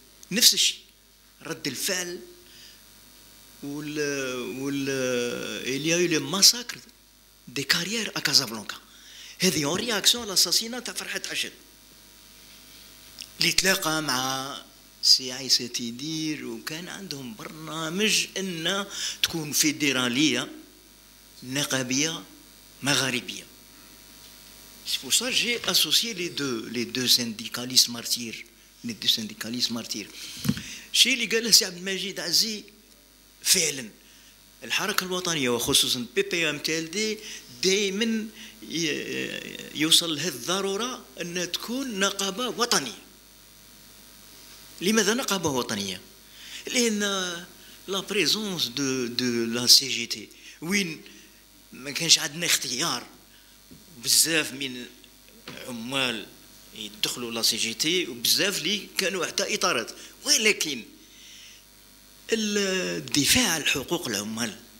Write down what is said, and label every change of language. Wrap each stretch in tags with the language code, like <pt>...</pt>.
<ar>نفس الشيء رد الفعل</ar> <fr>il y a eu le massacre des carrières à Casablanca.</fr> <ar>هذه</ar> <fr>اون رياكسيون لاساسينان</fr> <ar>تاع فرحات عشاد اللي تلاقى مع سي عيسى تيدير، وكان عندهم برنامج ان تكون فيدراليه نقابيه مغاربيه.</ar> <fr>C'est pour ça que j'ai associé les deux syndicalistes martyrs. Les deux syndicalistes martyrs.</fr> <ar>الشيء اللي قاله سي عبد المجيد عزي فعلا الحركة الوطنية وخصوصا PPMTLD دائما يوصل لها الضرورة أن تكون نقابة وطنية. لماذا نقابة وطنية؟ لأن</ar> <fr>لا بريزونس دو لا CGT</fr> <ar>وين ما كانش عندنا اختيار، بزاف من عمال يدخلوا لا CGT وبزاف اللي كانوا حتى إطارات، ولكن الدفاع عن حقوق العمال</ar>